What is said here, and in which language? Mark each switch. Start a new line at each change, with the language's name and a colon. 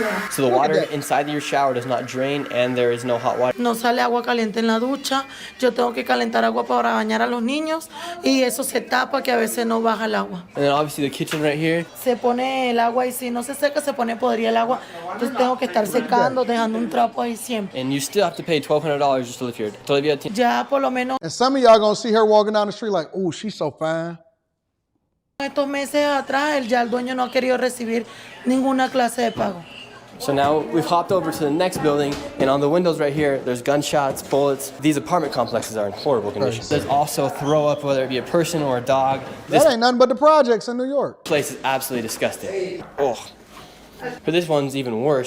English: So the water inside your shower does not drain and there is no hot water.
Spanish: No sale agua caliente en la ducha. Yo tengo que calentar agua para bañar a los niños y eso se tapa que a veces no baja el agua.
English: And then obviously the kitchen right here.
Spanish: Se pone el agua y si no se seca se pone podrida el agua. Entonces tengo que estar secando, dejando un trapo ahí siempre.
English: And you still have to pay $1,200 just to live here.
Spanish: Ya por lo menos.
English: And some of y'all gonna see her walking down the street like, oh, she's so fine.
Spanish: Estos meses atrás ya el dueño no ha querido recibir ninguna clase de pago.
English: So now we've hopped over to the next building, and on the windows right here, there's gunshots, bullets. These apartment complexes are in horrible condition. There's also throw up, whether it be a person or a dog. That ain't nothing but the projects in New York. Place is absolutely disgusting. Oh. But this one's even worse.